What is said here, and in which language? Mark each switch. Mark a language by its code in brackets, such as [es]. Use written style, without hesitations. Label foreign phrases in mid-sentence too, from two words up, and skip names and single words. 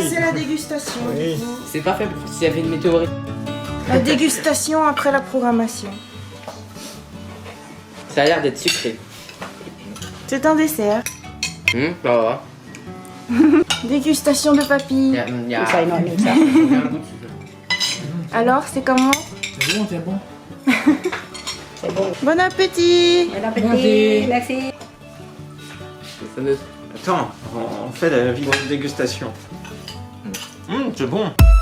[fr] passer à la dégustation. Oui. du coup. C'est pas fait pour s'il y avait une météorite. La dégustation après la programmation. Ça a l'air d'être sucré. C'est un dessert. Bah Dégustation de papy. ouais. Y a... [th] ใส่หน่อยหนึงจ้ะ [fr] Alors, c'est comment? C'est bon, c'est bon. C'est bon. Bon appétit. Bon appétit. Merci. Ça me... Attends, on fait la vidéo de dégustation. C'est bon.